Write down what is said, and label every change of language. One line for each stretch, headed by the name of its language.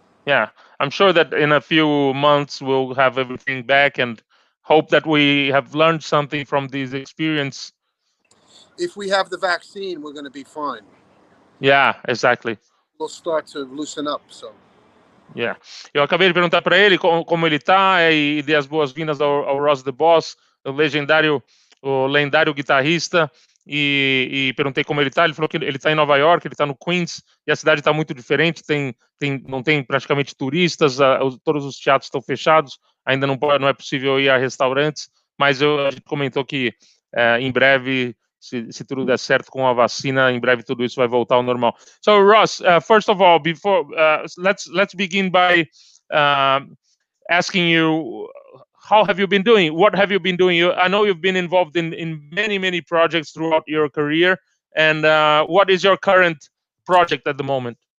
English: Yeah, I'm sure that in a few months we'll have everything back, and hope that we have learned something from this experience. If we have the vaccine, we're going to be fine. Yeah, exactly. We'll start to loosen up, so. Yeah.
Portuguese: Eu acabei de perguntar para ele como ele tá e dei as boas-vindas ao Ross the Boss, o lendário guitarrista, e perguntei como ele tá. Ele falou que ele tá em Nova York, ele tá no Queens, e a cidade tá muito diferente, não tem praticamente turistas, todos os teatros estão fechados, ainda não é possível ir a restaurantes, mas a gente comentou que em breve, se tudo der certo com a vacina, em breve tudo isso vai voltar ao normal.
English: So Ross, first of all, before let's begin by asking you, how have you been doing? What have you been doing? I know you've been involved in many projects throughout your career, and what is your current project at the moment?